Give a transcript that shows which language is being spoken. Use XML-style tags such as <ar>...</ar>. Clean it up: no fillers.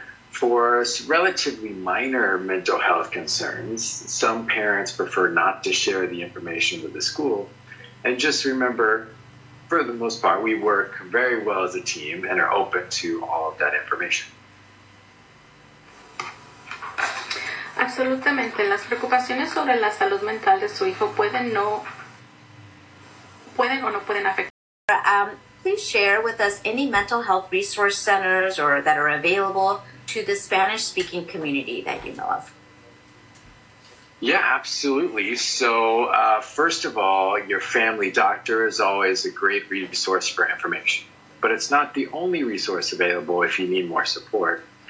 <en>For relatively minor mental health concerns, some parents prefer not to share the information with the school, and just remember, for the most part, we work very well as a team and are open to all of that information.</en> <es>Absolutamente. Las preocupaciones sobre la salud mental de su hijo pueden o no pueden afectar.</es> <en>please share with us any mental health resource centers or that are available to the Spanish-speaking community that you know of? Yeah, absolutely. So first of all, your family doctor is always a great resource for information, but it's not the only resource available if you need more support.</en>